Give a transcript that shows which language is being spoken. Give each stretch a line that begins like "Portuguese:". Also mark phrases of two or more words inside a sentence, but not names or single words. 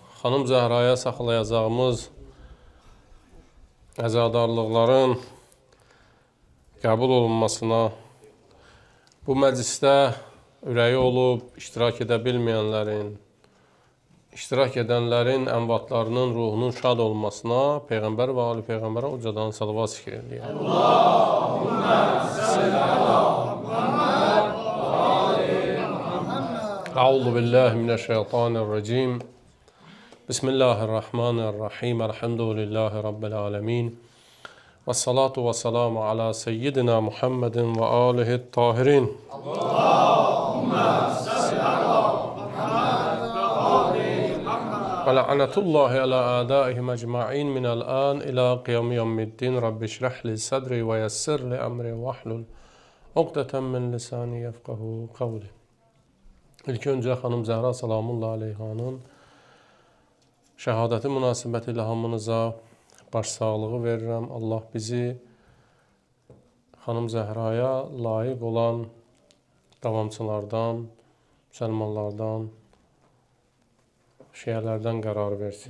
Azerbaijani: Xanım Zəhraya saxlayacağımız əzadarlıqların qəbul olunmasına, bu məclisdə ürəyi olub iştirak edə bilməyənlərin, iştirak edənlərin əmvatlarının ruhunun şad olmasına Peyğəmbər və Ali Peyğəmbərə ucadan salavat zikr edək.
Arabic: اللهم صل على محمد وآل محمد. أعوذ بالله من الشيطان الرجيم. بسم الله الرحمن الرحيم. الحمد لله رب العالمين. والصلاة والسلام على سيدنا محمد وآله الطاهرين. اللهم صل على محمد وآل محمد. ولعنة الله على أعدائهم أجمعين من الآن إلى قيام يوم الدين. رب اشرح لي صدري ويسر لي أمري واحلل عقدة من لساني يفقهوا قولي.
Azerbaijani: İlk öncə xanım Zəhra
Arabic: سلام الله عليها
Azerbaijani: şəhadəti münasibəti ilə hamınıza başsağlığı verirəm. Allah bizi xanım Zəhraya layiq olan davamçılardan, müsəlmanlardan, şiələrdən qərar versin.